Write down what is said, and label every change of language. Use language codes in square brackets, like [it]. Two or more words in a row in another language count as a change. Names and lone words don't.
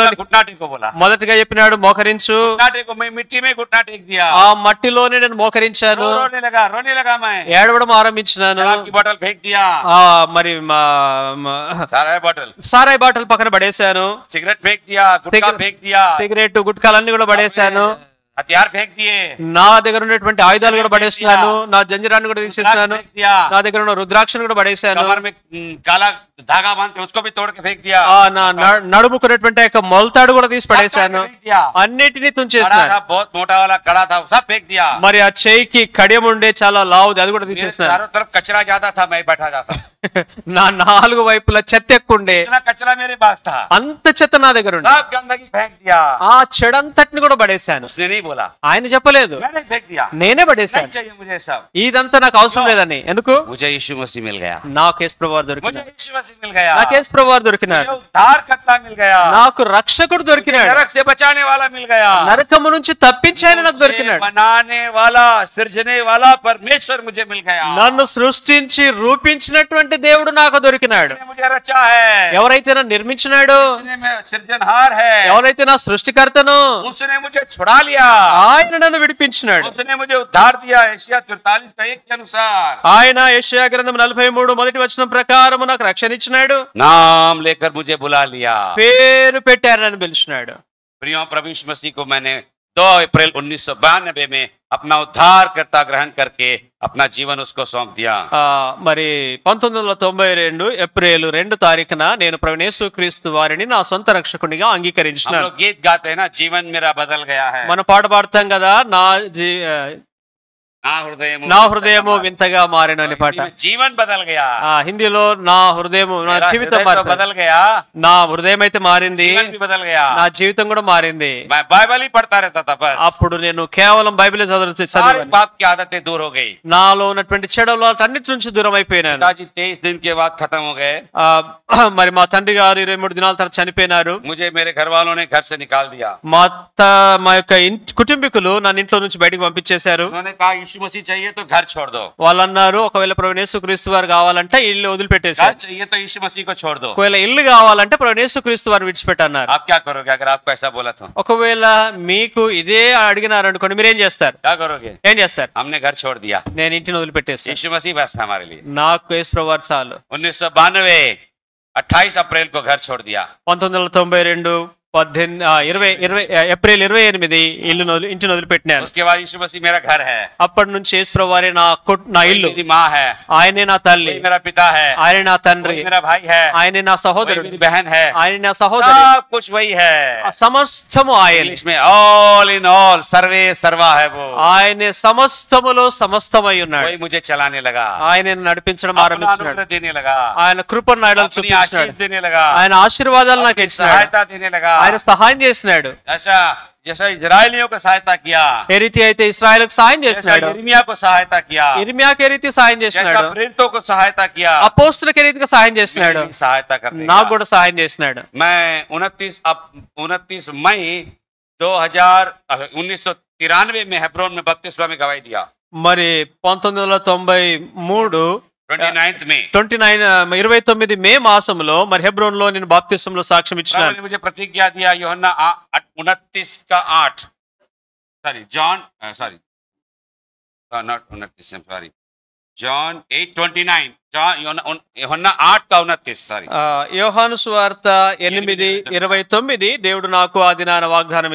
[hi] घुटना टेक को बोला। [te] మొదటిగా చెప్పినాడు మోకరించు। [hi] घुटना टेक को, मैं मिट्टी में घुटना टेक दिया। [te] ఆ మట్టిలోనే నేను మోకరించాను, [hi] रोने लगा मैं। [te] ఏడవడం ఆరంభించినాను। [hi] शराब की बोतल फेंक दिया, [te] మరి [hi] सारा बोतल, [te] సారాయి బాటలు పక్కన పడేశాను, [hi] सिगरेट फेंक दिया, गुटखा फेंक दिया। [te] సిగరెట్ గుట్కాలన్నీ కూడా పడేశాను। [hi] हथियार फेंक दिए, [te] నా దగ్గర ఉన్నటువంటి ఆయుధాలు కూడా పడేస్తున్నాను, నా జంజరాన్ని కూడా తీసేస్తున్నాను, [hi] फेंक दिया, [te] నా దగ్గర ఉన్న రుద్రాక్షను కూడా పడేశాను, [hi] कमर में काला धागा बांधते उसको भी तोड़ के फेंक दिया, [te] నా నడుముకున్నటువంటి యొక్క మొలతాడు కూడా తీసి పడేశాను, [hi] फेंक दिया, [te] అన్నిటినీ [hi] कड़ा [te] తుంచేసినాను. [hi] था, बहुत मोटा वाला कड़ा था, सब फेंक दिया, [te] మరి ఆ చేయికి కడియం ఉండే చాలా లావుది, అది కూడా [hi] मेरे [te] తీసేసినాను. [hi] चारों तरफ कचरा ज्यादा था, मैं बैठा जाता, [te] నా నాలుగు వైపులా చెత్త ఎక్కుండే, [hi] इतना कचरा मेरे पास था, [te] అంత చెత్త నా దగ్గర ఉండే. [hi] सब गंदगी फेंक दिया। [te] ఆ చెడంతటిని కూడా పడేశాను. [hi] उसने नहीं बोला, [te] ఆయన చెప్పలేదు, [hi] मैंने फेंक दिया, [te] నేనే [hi] नहीं [te] పడేశాను. [hi] चाहिए मुझे सब, [te] ఇదంతా నాకు అవసరం లేదని. ఎందుకు? [hi] मुझे यीशु मसीह मिल गया, [te] నాకు యేసు ప్రభువారు [hi] मुझे [te] దొరికినాడు, [hi] यीशु मसीह मिल गया, [te] నాకు యేసు ప్రభువారు దొరికినాడు, [hi] मुझे उद्धार करता मिल गया, [te] నాకు రక్షకుడు [hi] मुझे [te] దొరికినాడు, [hi] नरक से बचाने वाला मिल गया, [te] నరకము నుంచి తప్పించే ఆయన నాకు [hi] मुझे [te] దొరికినాడు, [hi] बनाने वाला सृजने वाला परमेश्वर मुझे मिल गया, [te] నన్ను సృష్టించి రూపించినటువంటి దేవుడు నాకు దొరికినాడు. [hi] उसने मुझे रचा है, [te] ఎవరైతే నన్ను నిర్మించినాడు, [hi] उसने मेरा सृजनहार है, [te] ఎవరైతే నా సృష్టికర్తను, [hi] उसने मुझे छुड़ा लिया, [te] ఆయన నన్ను విడిపించినాడు. [hi] उसने मुझे उद्धार दिया। एशिया 43 का 1 के अनुसार [te] ఆయన యెషయా గ్రంథం 43 మొదటి వచనం ప్రకారం నాకు రక్షణ ఇచ్చినాడు, [hi] नाम लेकर मुझे बुला लिया। [te] పేరు పెట్టారు నన్ను పిలిచినాడు. [hi] प्रियो प्रभु यीशु मसीह को मैंने 2 अप्रैल 1992 में अपना उद्धार करता ग्रहण करके अपना जीवन उसको सौंप दिया। [te] మరి 1992 ఏప్రిల్ 2 నేను ప్రభువైన యేసుక్రీస్తు వారిని నా సొంత రక్షకునిగా [hi] हम [te] అంగీకరించినాను. [hi] लोग गीत गाते हैं ना, जीवन मेरा बदल गया है, [te] మన పాట పాడతాం కదా, నా హృదయము వింతగా మారెను అనే పాట. [hi] जीवन बदल गया, [te] హిందీలో నా హృదయము, నా [hi] मेरा [te] జీవితం [hi] हृदय तो बदल गया, [te] నా హృదయం అయితే మారింది, [hi] जीवन भी बदल गया। [te] నా జీవితం కూడా మారింది. [hi] मैं बाइबल ही पढ़ता रहता था बस, [te] అప్పుడు నేను కేవలం బైబిల్ [hi] सारी [te] చదివాను. [hi] पाप की आदतें दूर हो गई। [te] నాలో ఉన్నటువంటి చెడు అలవాట్లన్నిటి నుంచి దూరం అయిపోయినాను. [hi] पिताजी 23 दिन के बाद खत्म हो गए, [te] మరి మా తండ్రి గారు 23 దినాల తర్వాత చనిపోయినారు. [hi] मुझे मेरे घर वालों ने घर से निकाल दिया। [te] మా యొక్క కుటుంబీకులు నన్ను ఇంట్లో నుంచి బయటకు పంపించేశారు. [hi] उन्होंने कहा यीशु मसीह चाहिए तो घर छोड़ दो, [te] వాళ్ళు అన్నారు, ఒకవేళ ప్రభువైన యేసుక్రీస్తు వారు కావాలంటే ఇల్లు [hi] घर [te] వదిలిపెట్టేశారు, [hi] चाहिए तो यीशु मसीह को छोड़ दो। [te] ఒకవేళ ఇల్లు కావాలంటే ప్రభువైన యేసుక్రీస్తు వారిని విడిచిపెట్టన్నారు. [hi] आप क्या करोगे अगर आपको ऐसा बोला तो? [te] ఒకవేళ మీకు ఇదే అడిగినారు అనుకోండి, మీరేం చేస్తారు? [hi] क्या करोगे? [te] ఏం చేస్తారు? [hi] हमने घर छोड़ दिया, [te] నేను ఇంటిని వదిలిపెట్టేస్తాను, [hi] यीशु मसीह बस है हमारे लिए। [te] నాకు యేసు ప్రభువారు చాలు. [hi] 1992 28 अप्रैल को घर छोड़ दिया। [te] 1992 ఏప్రిల్ 28 ఇంటిని వదిలిపెట్టినాను. [hi] उसके बाद यीशु मसीह मेरा घर है, [te] అప్పటి నుంచి యేసు ప్రభువారే నా ఇల్లు, [hi] मेरी माँ है, [te] ఆయనే నా తల్లి, [hi] वही मेरा पिता है, [te] ఆయనే నా తండ్రి, [hi] वही मेरा भाई है, [te] ఆయనే నా [hi] वही [te] సహోదరుడు, [hi] मेरी बहन है, [te] ఆయన నా సహోదరి, [hi] सब कुछ वही है। [te] సమస్తము ఆయన. [hi] इंग्लिश में [en] all in all, [hi] सर्वे सर्वा है वो, [te] ఆయనే సమస్తములో సమస్తమై ఉన్నాడు. [hi] वही मुझे चलाने लगा, [te] ఆయన నడిపించడం [hi] अपना [te] ఆరంభించినాడు, [hi] अनुग्रह देने लगा, [te] ఆయన కృపను నాయడం [hi] अपनी [te] చూపించాడు, [hi] आशीष देने लगा, [te] ఆయన ఆశీర్వాదాలు నాకు [hi] अपनी [te] ఇచ్చినాడు, [hi] सहायता देने लगा। [te] ఆయన సహాయం చేసినాడు. [hi] ऐसा जैसा इजरायलियों को सहायता किया, [te] ఏ రీతి అయితే ఇశ్రాయేలుకు సహాయం [hi] जैसा [te] చేసినాడు, [hi] यिर्मयाह को सहायता किया, [te] ఇర్మియాకి ఏ రీతి సహాయం [hi] जैसा [te] చేసినాడు, [hi] प्रेरितों को सहायता किया, [te] అపోస్తులకు ఏ రీతిగా సహాయం చేసినాడు, [hi] मेरी सहायता करने [te] నాకు [hi] का। [te] కూడా సహాయం చేసినాడు. [hi] मैं 29 मई 1993 में हेब्रोन में बपतिस्मा में गवाही दिया। [te] మరి 1993 [hi] 29 में [te] 29 మే మాసంలో మరి హెబ్రోన్ లో నేను బాప్తిస్మంలో సాక్ష్యం [hi] प्रभु [te] ఇచ్చినాను. [hi] ने मुझे प्रतिज्ञा दिया, यूहन्ना 29 का 8, [en] sorry John, sorry not 29, sorry John 8:29, [hi] యూహన్నా 8 का 29, सॉरी [te] యోహాను సువార్త 8:29 దేవుడు నాకు ఆ దినాన వాగ్దానం